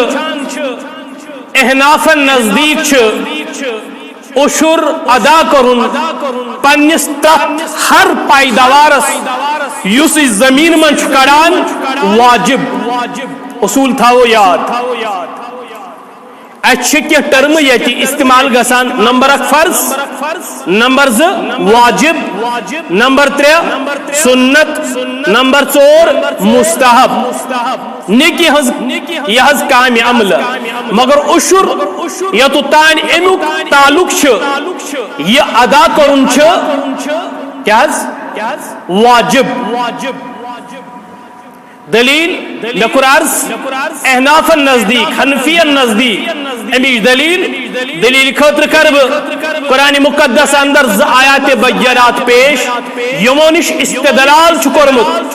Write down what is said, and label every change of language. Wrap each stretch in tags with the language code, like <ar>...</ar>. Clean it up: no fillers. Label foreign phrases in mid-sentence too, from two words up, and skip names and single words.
<ks>احنافن نزدیک عشر ادا کرن پنس تت ہر پیداوارس یس زمین من کڑان واجب. اصول تھاو یاد اچھے کی ٹرم یتی استعمال گسان. نمبر 1 فرض، نمبر 2 واجب، نمبر 3 سنت، نمبر 4 مستحب نیکی ہز یہ کام عمل. مگر عشر یتو تان امیک تعلق یہ ادا کرن کیا واجب. دلیل لقرارس احناف نزدیک حنفی نزدیک امیش دلیل خطر کرب قرآن مقدس اندر آیات بینات پیش یمونش استدلال چکرمت.</ks>